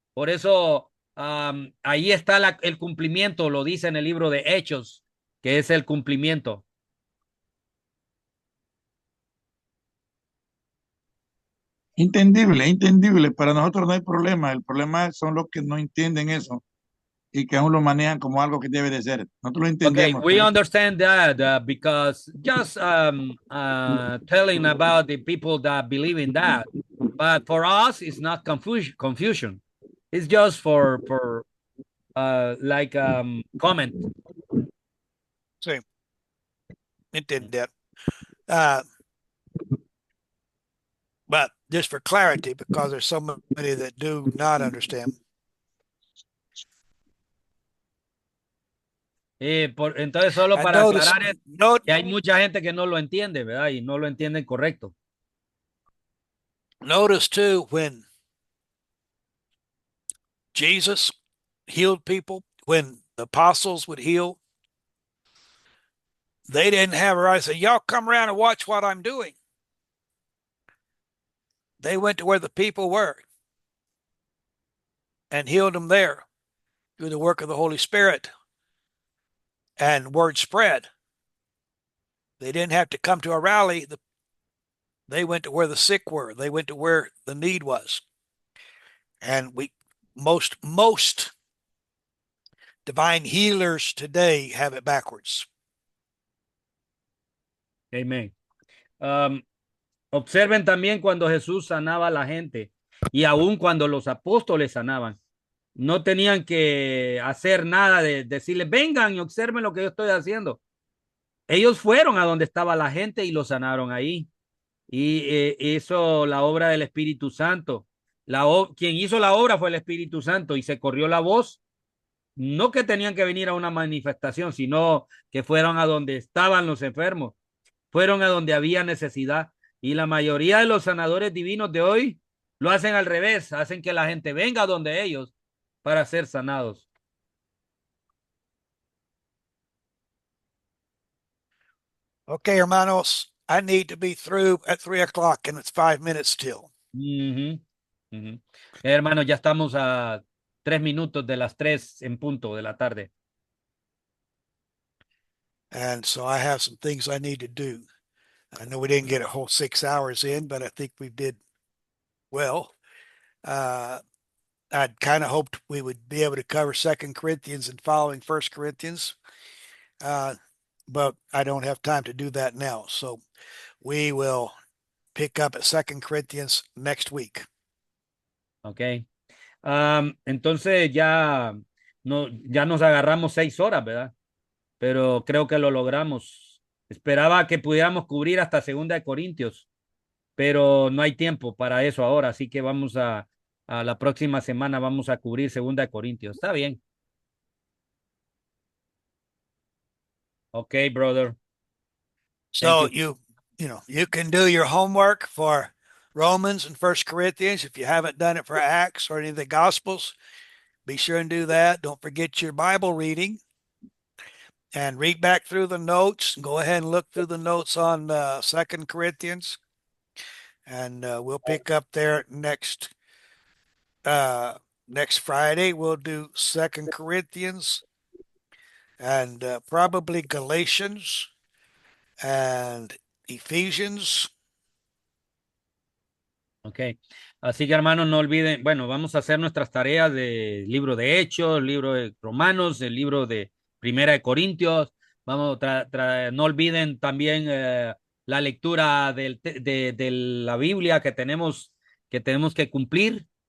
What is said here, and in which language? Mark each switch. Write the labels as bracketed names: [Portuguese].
[Spanish] Por eso ahí está el cumplimiento, lo dice en el libro de Hechos, que es el cumplimiento. Entendible. Para nosotros no hay problema. El problema son los que no entienden eso y que aún lo manejan como algo que debe de ser. Nosotros lo entendemos. [English] we understand that because just telling about the people that believe in that, but for us it's not confusion. It's just for like comment. [Spanish] Sí, entender. [English] But just for clarity, because there's so many that do not understand. [Spanish] Entonces, solo [English] And [Spanish] para [English] notice, [Spanish] aclarar que hay mucha gente que no lo entiende, ¿verdad? Y no lo entienden correcto. [English] notice too, when Jesus healed people, when the apostles would heal, they didn't have a right to say, y'all come around and watch what I'm doing. They went to where the people were and healed them there through the work of the Holy Spirit, and word spread. They didn't have to come to a rally. They went to where the sick were. They went to where the need was. And most divine healers today have it backwards. Amen. [Spanish] Observen también cuando Jesús sanaba a la gente y aún cuando los apóstoles sanaban. No tenían que hacer nada de decirles, vengan y observen lo que yo estoy haciendo. Ellos fueron a donde estaba la gente y lo sanaron ahí. Y hizo la obra del Espíritu Santo. Quien hizo la obra fue el Espíritu Santo y se corrió la voz. No que tenían que venir a una manifestación, sino que fueron a donde estaban los enfermos. Fueron a donde había necesidad. Y la mayoría de los sanadores divinos de hoy lo hacen al revés. Hacen que la gente venga a donde ellos para ser sanados. [English] Okay, hermanos, I need to be through at 3:00 and it's 5 minutes till. [Spanish] Hermanos, ya estamos a 3 minutos de las 3 en punto de la tarde. [English] And so I have some things I need to do. I know we didn't get a whole 6 hours in, but I think we did well. I'd kind of hoped we would be able to cover 2 Corinthians and following 1 Corinthians. But I don't have time to do that now. So we will pick up at 2 Corinthians next week. Ok. [Spanish] Entonces ya nos agarramos 6 horas, ¿verdad? Pero creo que lo logramos. Esperaba que pudiéramos cubrir hasta 2 Corintios, pero no hay tiempo para eso ahora, así que vamos a la próxima semana vamos a cubrir 2 Corintios. Está bien. [English] Okay, brother. So you can do your homework for Romans and 1 Corinthians. If you haven't done it for Acts or any of the Gospels, be sure and do that. Don't forget your Bible reading and read back through the notes. Go ahead and look through the notes on 2 Corinthians. And we'll pick up there next Friday. We'll do 2 Corinthians and probably Galatians and Ephesians. [Spanish] Ok, así que hermanos, no olviden, bueno, vamos a hacer nuestras tareas del libro de Hechos, el libro de Romanos, el libro de Primera de Corintios. Vamos no olviden también la lectura de la Biblia que tenemos que cumplir.